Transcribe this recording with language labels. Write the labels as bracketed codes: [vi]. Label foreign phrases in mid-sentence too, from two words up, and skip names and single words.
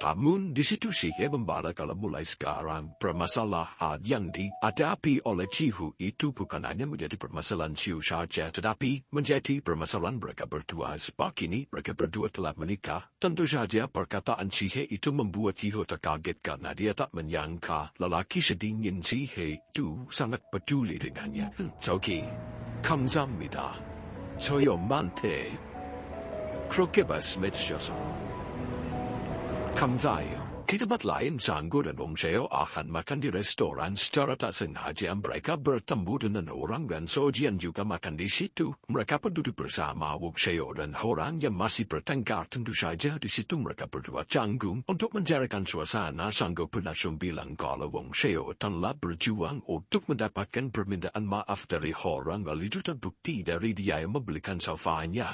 [id] Namun di situ Shihe membala kalau mulai sekarang permasalahan yang dihadapi oleh Gio itu bukan hanya menjadi permasalahan Gio saja, tetapi menjadi permasalahan mereka berdua. Sebab kini mereka berdua telah menikah. Tentu saja perkataan Shihe itu membuat Gio terkaget karena dia tak menyangka lelaki sedingin Shihe itu sangat peduli dengannya. [ko] 저기, 감사합니다. 저희 엄마한테 그렇게 말씀해 주셔서 감사해요. [id] Di tempat lain, Sang Go dan Won Cheo akan makan di restoran. Secara tak sengaja mereka bertemu dengan orang dan Soji yang juga makan di situ. Mereka pun duduk bersama Won Cheo dan orang yang masih bertengkar. Tentu saja di situ mereka berdua canggung. Untuk mencarikan suasana, Sang Go pun langsung bilang kalau Won Cheo telah berjuang untuk mendapatkan permintaan maaf dari orang, lalu itu terbukti dari dia yang membelikan sofanya.